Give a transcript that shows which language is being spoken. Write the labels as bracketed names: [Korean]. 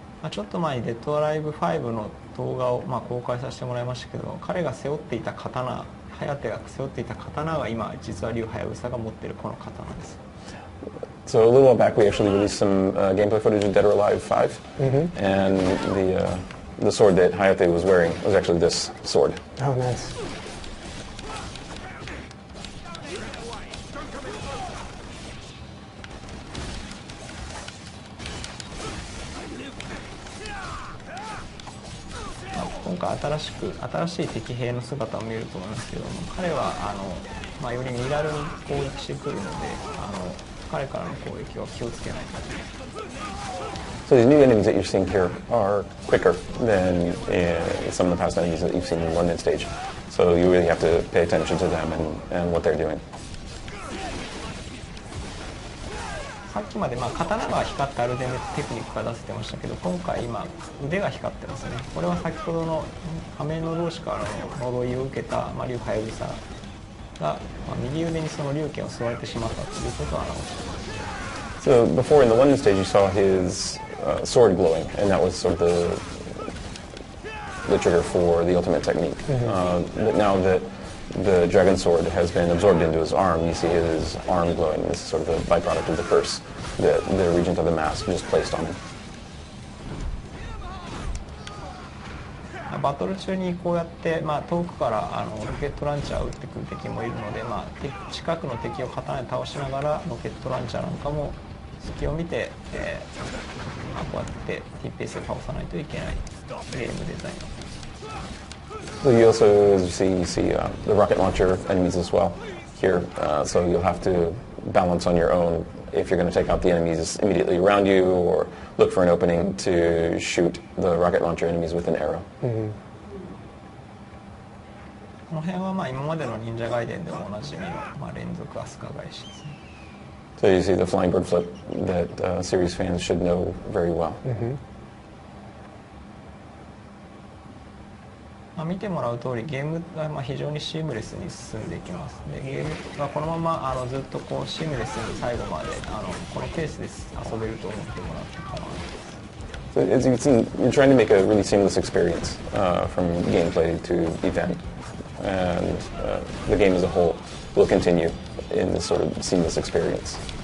[Japanese] ちょっと前にデッドアライブ5の動画を公開させてもらいましたけど、彼が背負っていた刀、颯が背負っていた刀が今実は竜はやぶさが持っているこの刀です。 [English] So a little while back, we actually released some gameplay footage of Dead or Alive 5, and the sword that Hayate was wearing was actually this sword. Oh, nice. [Japanese] 今回新しい敵兵の姿を見ると思いますけども、彼はより身軽に攻撃してくるので、彼からの攻撃は気をつけないと。 [English] So the new enemies that you're seeing here are quicker than some of the past enemies that you've seen in the London stage. So you really have to pay attention to them and what they're doing. [Japanese] さっきまで刀が光ってアルテテクニックが出せてましたけど、今回腕が光ってますね。これは先ほどの仮面の同士からの呪いを受けた竜はやぶさが右腕にその竜剣を吸われてしまったということを表しています。 [English] So before in the London stage you saw his sword glowing, and that was sort of the trigger for the ultimate technique. But now that the dragon sword has been absorbed into his arm, you see his arm glowing. This is sort of a byproduct of the curse that the Regent of the Mask just placed on him. [Japanese] バトル中にこうやって遠くからロケットランチャーを撃ってくる敵もいるので、近くの敵を刀で倒しながらロケットランチャーなんかも隙を見て、こうやってティーペースで倒さないといけないゲームデザイン。 [English] So you also, as you see the rocket launcher enemies as well here. So you'll have to balance on your own if you're going to take out the enemies immediately around you, or look for an opening to shoot the rocket launcher enemies with an arrow. [Japanese] この辺は今までの忍者ガイデンでもおなじみの連続アスカ返しですね。 [English] So you see the flying bird flip that series fans should know very well. [Japanese] 見てもらう通りゲームが非常にシームレスに進んでいきます。でゲームがこのままずっとシームレスに最後までこのペースで遊べると思ってもらって構わないです。 [English] So as you can see, you're trying to make a really seamless experience from gameplay to event, and the game as a whole will continue in this sort of seamless experience.